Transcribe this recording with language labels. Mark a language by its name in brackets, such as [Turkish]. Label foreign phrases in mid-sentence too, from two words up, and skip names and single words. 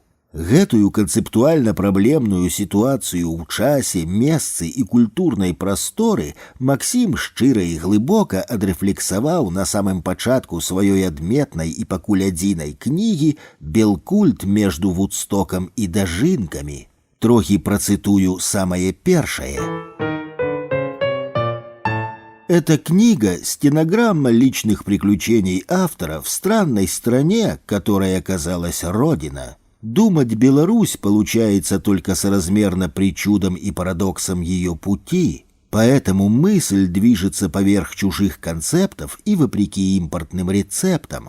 [Belarusian] Гэтую канцэптуальна праблемную сітуацыю ў часе, месцы і культурнай прасторы Максім шчыра і глыбока адрэфлексаваў на самым пачатку сваёй адметнай і пакуль адзінай кнігі «Белкульт между Вудстоком і дажынкамі». Трохі працытую самае першае. [Russian] Эта книга – стенограмма личных приключений автора в странной стране, которой оказалась Родина. Думать Беларусь получается только соразмерно причудам и парадоксам ее пути, поэтому мысль движется поверх чужих концептов и вопреки импортным рецептам.